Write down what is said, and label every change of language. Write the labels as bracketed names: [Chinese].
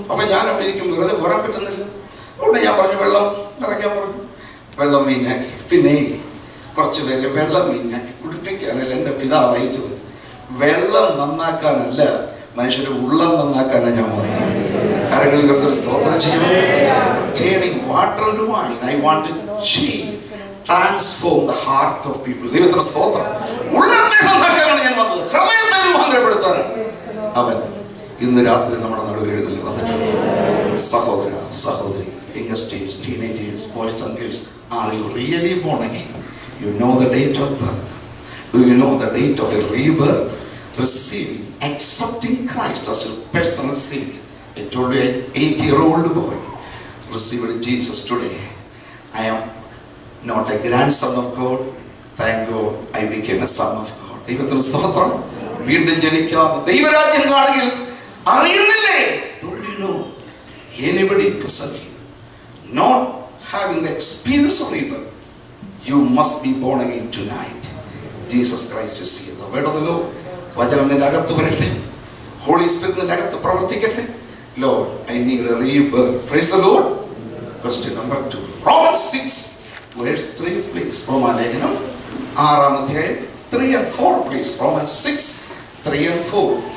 [Malayalam] അപ്പൊ ഞാൻ അവിടെ ഇരിക്കും, വെറുതെ പോരാൻ പറ്റുന്നില്ല. അവിടെ ഞാൻ പറഞ്ഞു വെള്ളം നിറയ്ക്കാൻ പറഞ്ഞു. വെള്ളം വീഞ്ഞാക്കി. പിന്നെ കുറച്ച് പേര് വെള്ളം വീഞ്ഞാക്കി കുടിപ്പിക്കാനല്ല എൻ്റെ പിതാവ് അയച്ചത്. വെള്ളം നന്നാക്കാനല്ല, മനുഷ്യരുടെ ഉള്ളം നന്നാക്കാനാണ് ഞാൻ വന്നത്. കരങ്ങളിൽ കുറച്ചൊരു സ്തോത്രം ചെയ്യണം. [English] Turning water into wine. I want to change, transform the heart of people. [Malayalam] ദൈവത്തിന്റെ സ്തോത്രം. ഉള്ളത്തെ നന്നാക്കാനാണ് ഞാൻ വന്നത്, ഹൃദയത്തെ രൂപാന്തരപ്പെടുത്താനാണ്. അവൻ ഇന്ന് രാത്രി നമ്മുടെ നടുവിൽ എഴുന്നള്ളി വന്നിട്ടുണ്ട്. സഹോദര സഹോദരി, [English] Youngsters, teenagers, boys and girls, are you really born again? You know the date of birth. Do you know the date of a rebirth? Receiving, accepting Christ as your personal Savior. I told you, an 8-year-old boy received Jesus today. I am not a grandson of God. Thank God I became a son of God. [Malayalam] ദൈവത്തിന് സ്തോത്രം. വീണ്ടും ജനിക്കാതെ ദൈവരാജ്യം കാണുകയിൽ അറിയുന്നില്ലേ? [English] Don't you know anybody present here not having the experience of rebirth? You must be born again tonight. Jesus Christ is here. The word of the Lord. [Malayalam] വചനം നിന്റെ അകത്ത് വരട്ടെ. Holy spirit നിന്റെ അകത്ത് പ്രവർത്തിക്കട്ടെ. [English] Lord, I need a rebirth. Praise the Lord. Question number 2. Romans 6 verse 3 please. [Malayalam] റോമാലേഖനം 6-ാം അധ്യായം [English] 3 and 4 please. Romans 6 3 and 4.